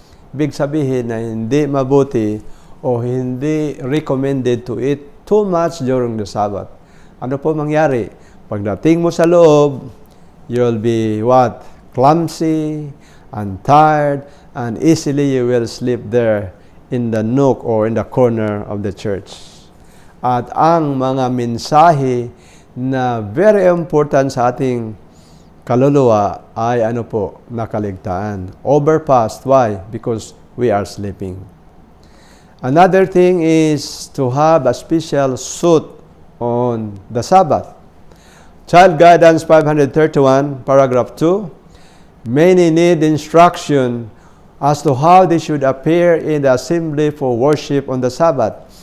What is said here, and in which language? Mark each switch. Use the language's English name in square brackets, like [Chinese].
[Filipino] Big sabihin na hindi mabuti o hindi [English] recommended to eat too much during the Sabbath. [Filipino] Ano po mangyari? Pagdating mo sa loob, [English] you'll be what? Clumsy and tired, and easily you will sleep there in the nook or in the corner of the church. [Filipino] At ang mga mensahe na [English] very important [Filipino] sa ating kaluluwa ay ano po, nakaligtaan. [English] Overpast. Why? Because we are sleeping. Another thing is to have a special suit on the Sabbath. Child Guidance 531, paragraph 2. Many need instruction as to how they should appear in the assembly for worship on the Sabbath.